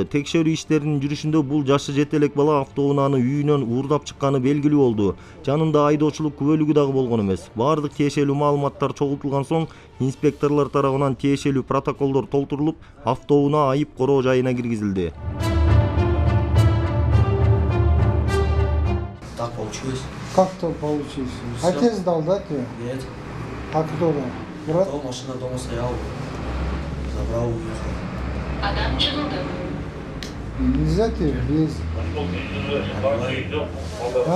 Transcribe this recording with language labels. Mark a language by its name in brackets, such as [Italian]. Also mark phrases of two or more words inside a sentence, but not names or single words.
[Kyrgyz] Текшерүү иштеринин жүрүшүндө бул жашы жете элек бала автоунааны үйүнөн уурдап чыкканы белгилүү болду. Жанында айдоочулук күбөлүгү дагы болгон эмес. Бардык тиешелүү маалыматтар чогултулган соң инспекторлор тарабынан тиешелүү протоколдор толтурулуп, автоунаа айып короо жайына киргизилди. [Russian] Так получилось? Как то получилось? Отец дал, да, тебе? Нет. А кто дал? Брат? То машина дома стояла. Забрал, уехал. Адам Чылдык. Нельзя тебе без... А?